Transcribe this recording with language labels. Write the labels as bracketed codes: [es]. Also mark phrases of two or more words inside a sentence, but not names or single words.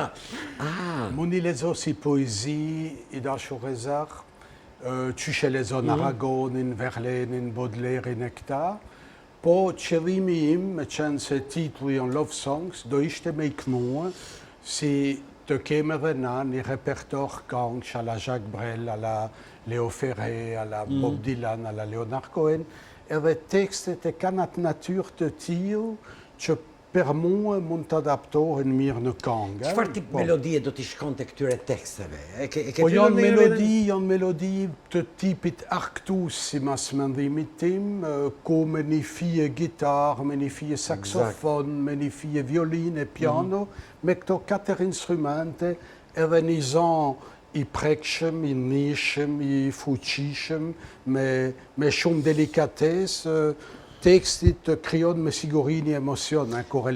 [sq] Mund i lexoj si poezi i dashurizar, qysh e lexon Aragonin, Verlainin, Baudelairin e këta. Po qëllimi im, me qenë se titulli janë Love Songs, do ishte me i knua si të kemë edhe na një repertor këngësh a la Jacques Brel, a la Léo Ferré, a la Bob Dylan, a la Leonard Cohen, edhe tekstet e kanë atë natyrë të tillë që për mua mund të adaptohen mirë në këngë. Çfarë tip melodie do t'i shkonte këtyre teksteve? Po janë melodi të tipit Arctus, si mas mendimit tim, ku me një fije gitar, me një fije saksofon, me një fije violinë e piano, me këto 4 instrumente, edhe një zon i prekshëm, i nishëm, i fuqishëm, me shumë delikatesë, tekstit të krijon me siguri një emocion kur e lexon.